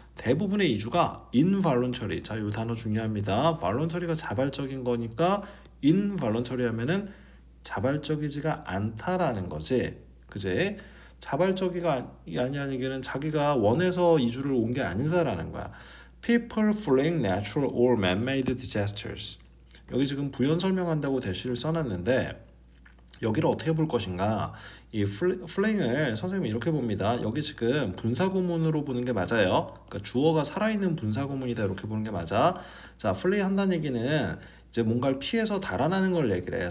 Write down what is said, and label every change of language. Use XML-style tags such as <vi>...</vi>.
<ko>대부분의 이주가 involuntary. 자, 이 단어 중요합니다. voluntary가 자발적인 거니까 involuntary 하면은 자발적이지가 않다라는 거지. 그지? 자발적이가 아니라는 자기가 원해서 이주를 온 게 아니다라는 거야.</ko> <en>People fleeing natural or man-made disasters.</en> <ko>여기 지금 부연 설명한다고 대시를 써놨는데 여기를 어떻게 볼 것인가? 이 fleeing을 선생님이 이렇게 봅니다. 여기 지금 분사구문으로 보는 게 맞아요. 그러니까 주어가 살아있는 분사구문이다 이렇게 보는 게 맞아. 자, flee 한다는 얘기는 이제 뭔가를 피해서 달아나는 걸 얘기를 해.</ko>